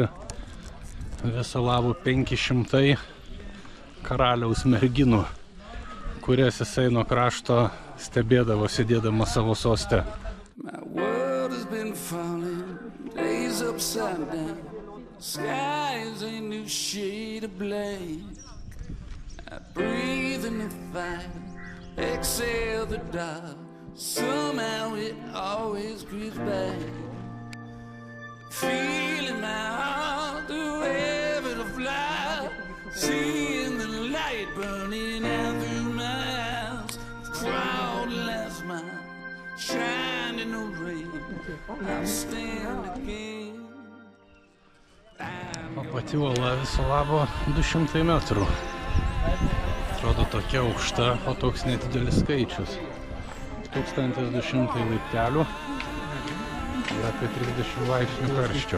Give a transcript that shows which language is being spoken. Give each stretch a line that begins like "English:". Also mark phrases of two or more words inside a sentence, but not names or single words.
Lithuanian: viso labo 500 karaliaus merginų, kurias jisai nuo krašto stebėdavo sėdėdama savo soste.
English: My world has been falling, days upside down. Sky is a new shade of black. I breathe in the fire, exhale the dark. Somehow it always creeps back. Feeling my heart through heaven of fly. Seeing the light burning out through my house. Proud last mile, shine in the rain. I'll stand again.
Lithuanian: O pati uola viso labo 200 metrų. Atrodo tokia aukšta, o toks nedidelis skaičius. 1200 laiptelių ir apie 30 laipsnių karščio.